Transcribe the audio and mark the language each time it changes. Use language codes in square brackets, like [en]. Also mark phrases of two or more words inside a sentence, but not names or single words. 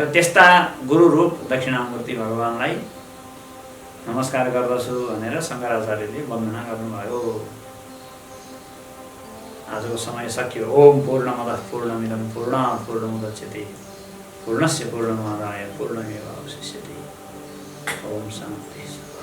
[ne] त्यस्ता गुरु रूप दक्षिणामूर्ति भगवानलाई नमस्कार गर्दछु भनेर शङ्कराचार्यले वन्दना गर्नुभयो। आजको समय सकियो। [sa] ओम पूर्णमदः पूर्णमिदं पूर्णात् पूर्णमुदच्यते पूर्णस्य पूर्णमादाय पूर्णमेवावशिष्यते। ओम शान्ति।